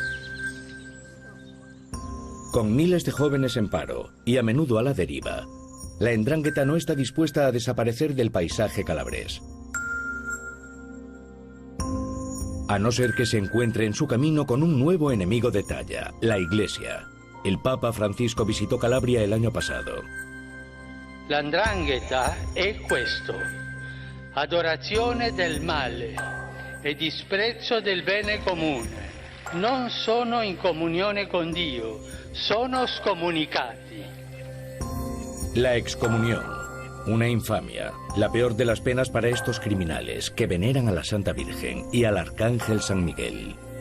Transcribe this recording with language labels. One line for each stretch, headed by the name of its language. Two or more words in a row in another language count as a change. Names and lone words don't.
Spanish: Con miles de jóvenes en paro y a menudo a la deriva, la 'ndrangheta no está dispuesta a desaparecer del paisaje calabrés, a no ser que se encuentre en su camino con un nuevo enemigo de talla, la Iglesia. El Papa Francisco visitó Calabria el año pasado.
Italian: La 'ndrangheta è questo: adorazione del male e disprezzo del bene comune. Non sono in comunione con Dio, sono scomunicati.
Spanish: La excomunión, una infamia, la peor de las penas para estos criminales que veneran a la Santa Virgen y al Arcángel San Miguel.